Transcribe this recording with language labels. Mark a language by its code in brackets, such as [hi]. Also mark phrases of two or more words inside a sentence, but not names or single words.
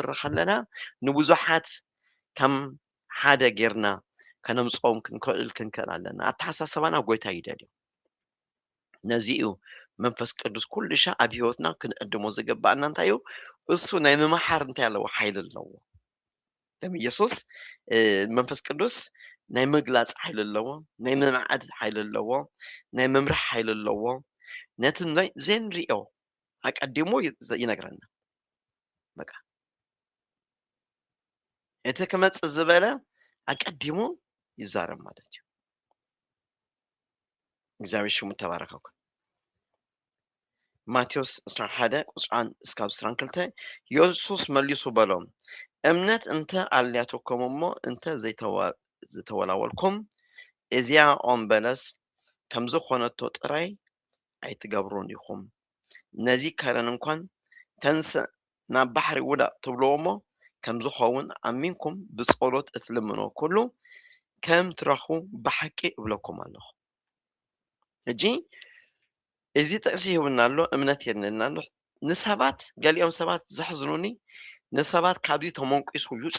[ti] ከለና ንብዙሓት ከም ሓደ ጌርና ከነምጾም ክንክእል ኣለና ኣተሓሳስባና ጎይታ ይደልዩ ነዚኡ መንፈስ ቅዱስ ኩሉ ሻ ኣብ ህይወትና ክንቀድሞ ዝገባእና እንታይ እዩ እሱ ናይ ምምሓር እንታይ ኣለዎ ሓይሊ ኣለዎ ደም ኢየሱስ መንፈስ ቅዱስ ናይ ምግላጽ ሓይሊ ኣለዎ ናይ ምምዓድ ሓይሊ ኣለዎ ናይ መምራሕ ሓይሊ ኣለዎ ነቲ ዘንሪኦ ኣቀዲሞ ይነግረና በቃ እቲ ክመጽእ ዝበለ ኣቀዲሞ ይዛረብ ማለት እዩ እግዚአብሔር ሽሙ ተባረከ ማቴዎስ 11 ቁጥር 1 እስከ 22 ኢየሱስ መልሶ በሎም እምነት እንተ አልያተኩም እሞ እንተ ዘይተወላወልኩም እዚያ ኦም በለስ ከም ዝኾነቶ ጥራይ ኣይትገብሩን ኢኹም ነዚ ከረን እንኳን ተንስእ ናብ ባሕሪ ውዳእ ትብልዎ እሞ ከም ዝኸውን ኣሚንኩም ብጸሎት እትልምኖ ኩሉ ከም ትረኽቡ ብሓቂ እብለኩም ኣለኹ እጂ እዚ ጥቅሲ ይብልና ኣሎ እምነት የድልና ኣሎ ንሰባት ገሊኦም ሰባት ዘሕዝኑኒ ንሰባት ካብዚ ተመንቂሱ ይውፃ